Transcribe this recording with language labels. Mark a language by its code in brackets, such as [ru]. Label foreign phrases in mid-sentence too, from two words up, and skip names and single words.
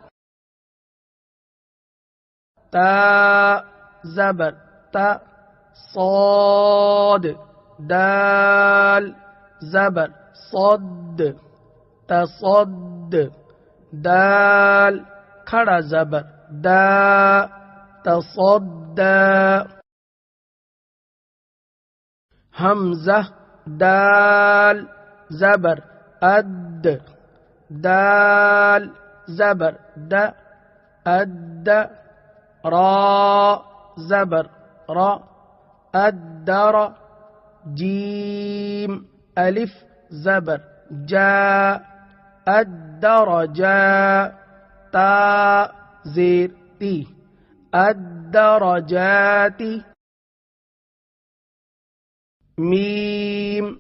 [ur] تا زبر تا صاد دال زبر صد تصد دال کھڑا زبر دا تصدى حمزة دال زبر أد دال زبر د أد را زبر را أدر جيم ألف زبر جا الدرجا تا زير تي الدرجات ميم